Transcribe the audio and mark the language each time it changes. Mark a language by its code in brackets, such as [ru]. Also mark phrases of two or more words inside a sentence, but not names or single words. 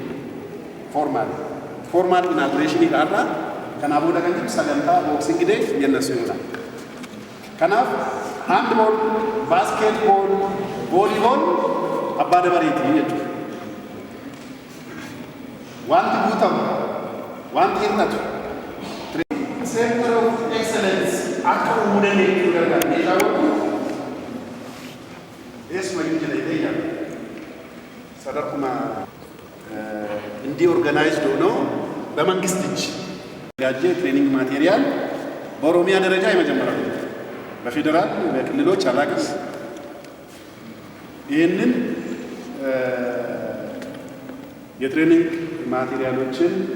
[om] Formaal inaagureeshinii har'a kanaa booda kan jiru sagantaa boksing dee jennasu yoo ta'u. Kanaaf [en] handball, basketball, volleyball [om] abbaa dabareetii jechuudha. Wanti guutamu, wanti hir'atu. [en] Center of excellence [om] akka uumuu dandeenyu gargaara. Meeshaawwan eessuma hin jira ta'edha. Sadarkuma indii [am] organized ሆነው በመንግስት እጅ ያጀ [en] training material [am] በኦሮሚያ ደረጃ የመጀመሪያው በፌደራል በክልሎች አላቅስ ይህንን የትሬኒንግ ማቴሪያሎችን